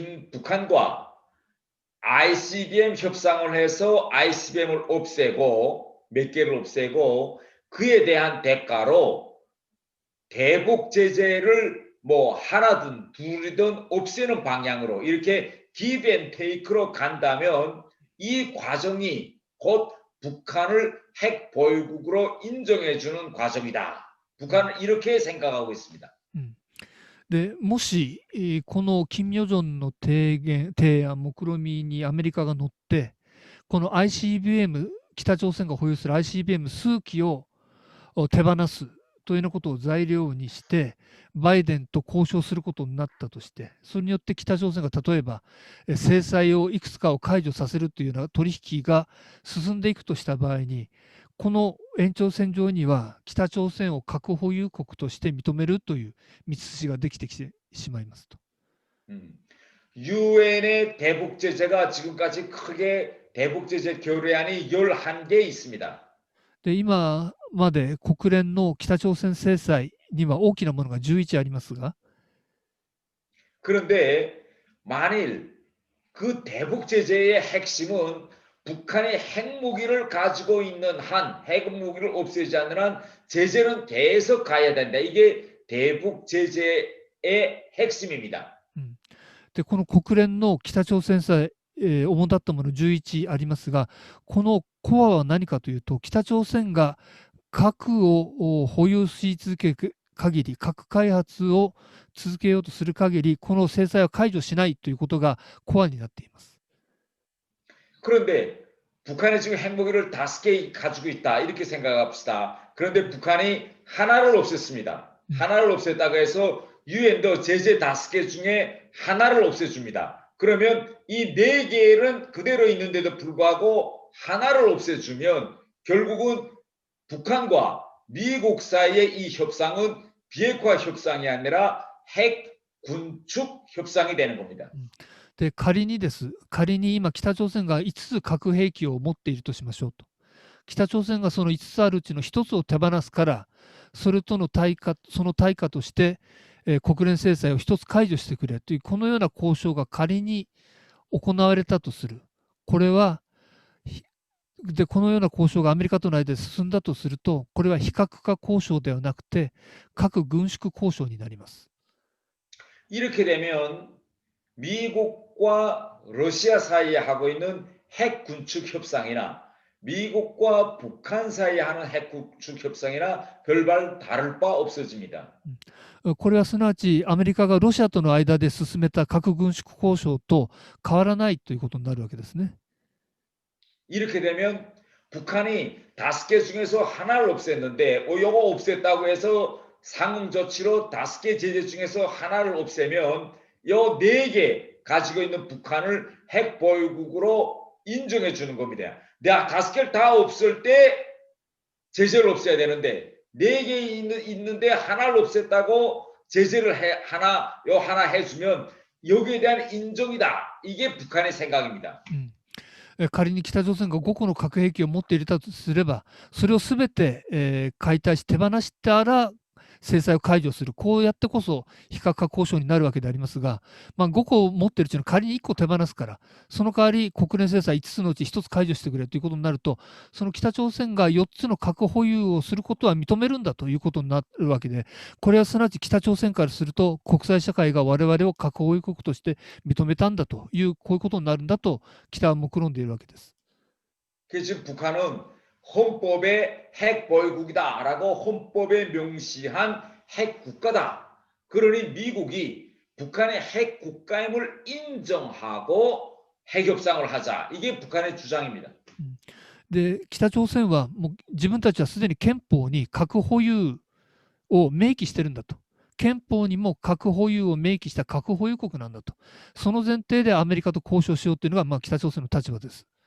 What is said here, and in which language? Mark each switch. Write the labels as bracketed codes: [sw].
[ko] 북한과 ICBM 협상을 해서 ICBM을 없애고 몇 개를 없애고 그에 대한 대가로 대북 제재를 뭐 하나든 둘이든 없애는 방향으로 이렇게 [en] give and take [ko] 로 간다면 이 과정이 곧 북한을 핵 보유국으로 인정해주는 과정이다. 북한은 이렇게 생각하고 있습니다. [ja] でもし、この金与正の提案、目論見にアメリカが乗って、この ICBM、北朝鮮が保有する ICBM 数機を手放すというようなことを材料にして、バイデンと交渉することになったとして、それによって北朝鮮が例えば制裁をいくつかを解除させるというような取引が進んでいくとした場合に、この延長線上には北朝鮮を核保有国として認めるという道筋ができてきてしまいますと。 [ko] 유엔의 대북 제재가 지금까지 크게 대북 제재 결의안이 11개 있습니다. [ja] で今まで国連の北朝鮮制裁には大きなものが11ありますが、 [ko] 그런데 만일 그 대북 제재의 핵심은 북한이 핵무기를 가지고 있는 한, 핵무기를 없애지 않는 한 제재는 계속 가야 된다. 이게 대북 제재의 핵심입니다. [ja] でこの国連の北朝鮮制裁、主だったもの11ありますが、このコアは何かというと、北朝鮮が核を保有し続ける限り、核開発を続けようとする限り、この制裁は解除しないということがコアになっています。 [ko] 그런데 북한이 지금 핵무기를 5개 가지고 있다. 이렇게 생각합시다. 그런데 북한이 하나를 없앴습니다. 하나를 없앴다고 해서 유엔도 제재 5개 중에 하나를 없애줍니다. 그러면 이 4개는 그대로 있는데도 불구하고 하나를 없애주면 결국은 북한과 미국 사이의 이 협상은 비핵화 협상이 아니라 핵 군축 협상이 되는 겁니다. [ja] で仮に今北朝鮮が5つ核兵器を持っているとしましょうと。北朝鮮がその5つあるうちの1つを手放すから、その対価として、国連制裁を1つ解除してくれという、このような交渉が仮に行われたとする。これは、このような交渉がアメリカとの間で進んだとすると、これは非核化交渉ではなくて、核軍縮交渉になります。 [ko] 이렇게 되면 미국과 러시아 사이에 하고 있는 핵 군축 협상이나 미국과 북한 사이에 하는 핵 군축 협상이나 별반 다를 바 없어집니다. [ja] これはすなわちアメリカがロシアとの間で進めた核軍縮交渉と変わらないということになるわけですね。 [ko] 이렇게 되면 북한이 5개 중에서 하나를 없앴는데 요거 없앴다고 해서 상응 조치로 5개 제재 중에서 하나를 없애면 요 4개 가지고 있는 북한을 핵 보유국으로 인정해 주는 겁니다. 내가 5개를 다 없앨 때 제재를 없애야 되는데 4개 있는데 하나를 없앴다고 제재를 하나 해주면 여기에 대한 인정이다. 이게 북한의 생각입니다. [ja] 仮に北朝鮮が5個の核兵器を持っていたとすれば、それをすべて、解体し手放したら制裁を解除する。こうやってこそ非核化交渉になるわけでありますが、5個を持っているうちの仮に1個手放すから、その代わり国連制裁5つのうち1つ解除してくれということになると、その北朝鮮が4つの核保有をすることは認めるんだということになるわけで、これはすなわち北朝鮮からすると、国際社会が我々を核保有国として認めたんだという、こういうことになるんだと、北は目論んでいるわけです。 [ko] 그래서 북한은 헌법의 핵 보유국이다라고 헌법에 명시한 핵 국가다. 그러니 미국이 북한의 핵 국가임을 인정하고 핵 협상을 하자. 이게 북한의 주장입니다. [ja] で北朝鮮はもう自分たちはすでに憲法に核保有を明記してるんだと。憲法にも核保有を明記した核保有国なんだと。その前提でアメリカと交渉しようというのが北朝鮮の立場です。